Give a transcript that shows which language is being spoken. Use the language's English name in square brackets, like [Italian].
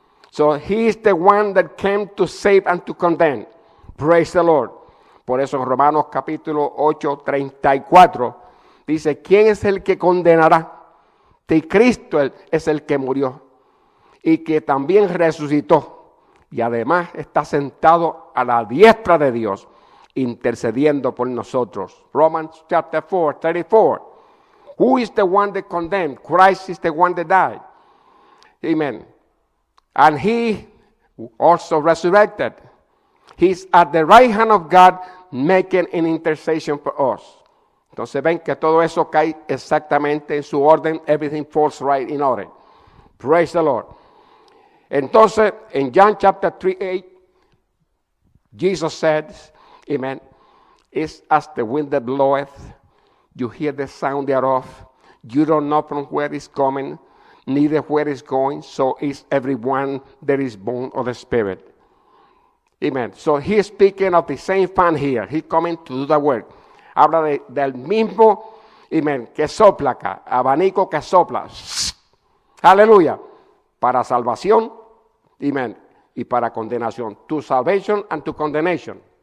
[English] So he is the one that came to save and to condemn. Praise the Lord. [Spanish] Por eso en Romanos capítulo 8:34 dice, ¿quién es el que condenará? Que Cristo es el que murió y que también resucitó. Y además está sentado a la diestra de Dios, intercediendo por nosotros. [English] Romans chapter 4:34. Who is the one that condemned? Christ is the one that died. Amen. And he also resurrected. He's at the right hand of God making an intercession for us. [Spanish] Entonces ven que todo eso cae exactamente en su orden. [English] Everything falls right in order. Praise the Lord. Entonces, en John chapter 3:8, Jesus said, amen, it's as the wind that bloweth, you hear the sound thereof, you don't know from where it's coming, neither where it's going, so is everyone that is born of the Spirit. Amen. So he's speaking of the same fan here. He's coming to do the work. [Spanish] Habla del mismo, amen, que sopla acá, abanico que sopla. Aleluya. Para salvación, amen, y para condenación. [English] To salvation and to condemnation.